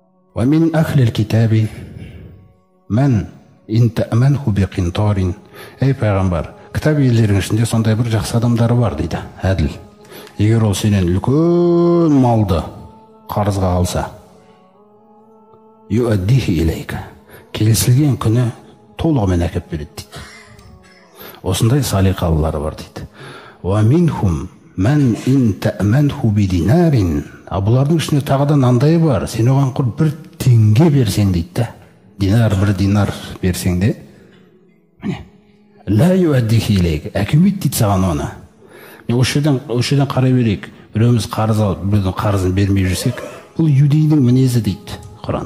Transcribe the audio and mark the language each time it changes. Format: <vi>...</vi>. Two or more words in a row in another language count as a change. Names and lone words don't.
<ar>ومن أهل الكتاب من إن تأمنه بقنطار.</ar> <kk>Ey пайғамбар, кітап иелерінің ішінде сондай бір жақсы адамдары бар дейді, әділ. Егер ол сенен үлкен малды қарызға алса,</kk> <ar>يؤده إليك,</ar> <kk>келісілген күні толығымен әкеп береді дейді. Осындай салиқалылары бар дейді.</kk> <ar>ومنهم من إن تأمنه بدينار.</ar> <kk>Бұлардың ішінде тағы да мынандай бар, сен оған құр 1 теңге берсең дейді. Динар, 1 динар берсең де, міне,</kk> <ar>لا يؤده إليك,</ar> <kk>әкелмейді дейді саған оны. Осы жерден қарай берейік. Біреуміз қарыз алып, біреудің қарызын бермей жүрсек, бұл юдейдің мінезі дейді Құран.</kk>